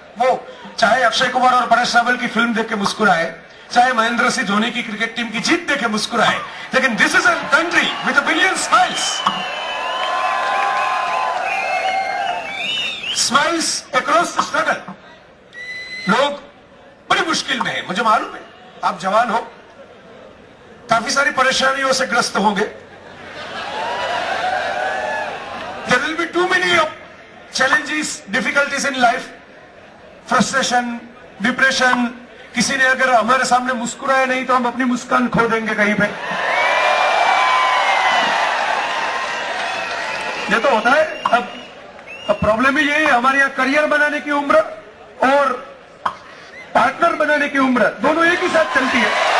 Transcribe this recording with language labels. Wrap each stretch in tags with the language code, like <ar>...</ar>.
<hi>वो चाहे अक्षय कुमार और परेश रावल की फिल्म देख के मुस्कुराए, चाहे महेंद्र सिंह धोनी की क्रिकेट टीम की जीत देख के मुस्कुराए, लेकिन</hi> <en>This is a country with 1 billion smiles across the struggle.</en> <hi>लोग बड़ी मुश्किल में है, मुझे मालूम है. आप जवान हो, काफी सारी परेशानियों से ग्रस्त होंगे.</hi> <en>There will be too many challenges, difficulties in life, frustration, depression.</en> <hi>किसी ने अगर हमारे सामने मुस्कुराया नहीं तो हम अपनी मुस्कान खो देंगे कहीं पे. ये तो होता है. अब प्रॉब्लम ही ये है, हमारे यहाँ करियर बनाने की उम्र और पार्टनर बनाने की उम्र दोनों एक ही साथ चलती है.</hi>